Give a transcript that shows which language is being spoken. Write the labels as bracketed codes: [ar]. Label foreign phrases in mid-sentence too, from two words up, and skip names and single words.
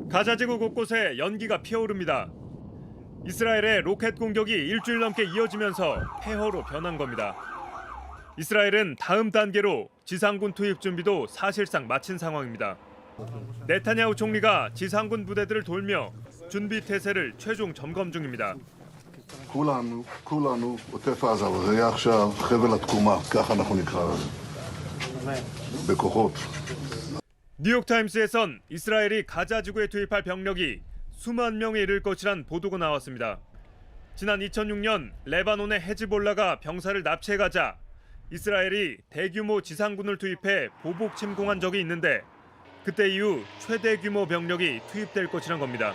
[ko] 가자지구 곳곳에 연기가 피어오릅니다. 이스라엘의 로켓 공격이 일주일 넘게 이어지면서 폐허로 변한 겁니다. 이스라엘은 다음 단계로 지상군 투입 준비도 사실상 마친 상황입니다. 네타냐후 총리가 지상군 부대들을 돌며 준비 태세를 최종 점검 중입니다. [he] כולנו עוטף עזה, וזה יהיה עכשיו חבל התקומה, ככה אנחנו נקרא לזה. בכוחות. [ko] 뉴욕타임스에선 이스라엘이 가자지구에 투입할 병력이 수만 명에 이를 것이란 보도가 나왔습니다. 지난 2006년 레바논의 헤즈볼라가 병사를 납치해가자 이스라엘이 대규모 지상군을 투입해 보복 침공한 적이 있는데 그때 이후 최대 규모 병력이 투입될 것이란 겁니다.